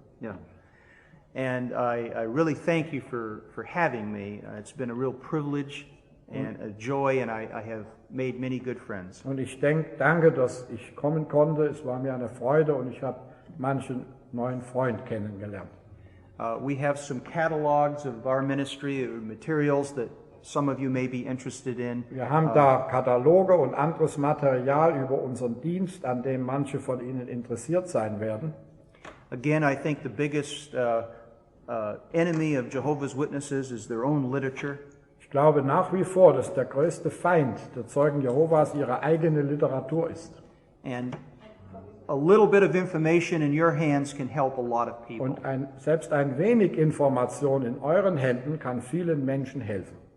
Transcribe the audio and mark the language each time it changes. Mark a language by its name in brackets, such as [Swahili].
[English] Yeah. And I really thank you for having me. It's been a real privilege and a joy, and I have made many good friends. [German] Und ich danke, dass ich kommen konnte. Es war mir eine Freude und ich habe manchen neuen Freund kennengelernt. [English] We have some catalogs of our ministry, materials that some of you may be interested in. [German] Wir haben da Kataloge und anderes Material über unseren Dienst, an dem manche von Ihnen interessiert sein werden. [English] Again, I think the biggest enemy of Jehovah's Witnesses is their own literature. [German] Ich glaube nach wie vor, dass der größte Feind der Zeugen Jehovas ihre eigene Literatur ist. [English] And a little bit of information in your hands can help a lot of people. [German] Und selbst ein wenig Information in euren Händen kann vielen Menschen helfen.